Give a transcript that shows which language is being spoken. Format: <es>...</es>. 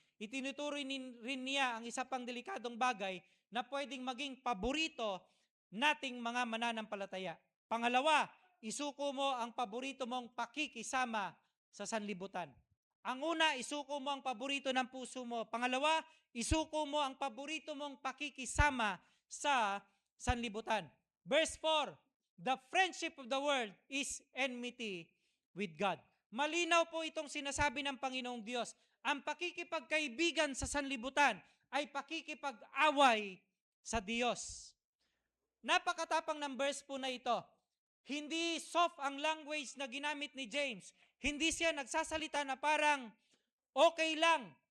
<tl>Itinuturoy rin niya ang isa pang delikadong bagay na pwedeng maging paborito nating mga mananampalataya. Pangalawa, isuko mo ang paborito mong pakikisama sa sanlibutan. Ang una, isuko mo ang paborito ng puso mo. Pangalawa, isuko mo ang paborito mong pakikisama sa sanlibutan.</tl> <en>Verse 4, the friendship of the world is enmity with God.</en> <tl>Malinaw po itong sinasabi ng Panginoong Diyos. Ang pakikipagkaibigan sa sanlibutan ay pakikipag-away sa Diyos. Napakatapang ng verse po na ito. Hindi soft ang language na ginamit ni James. Hindi siya nagsasalita na parang okay lang.</tl>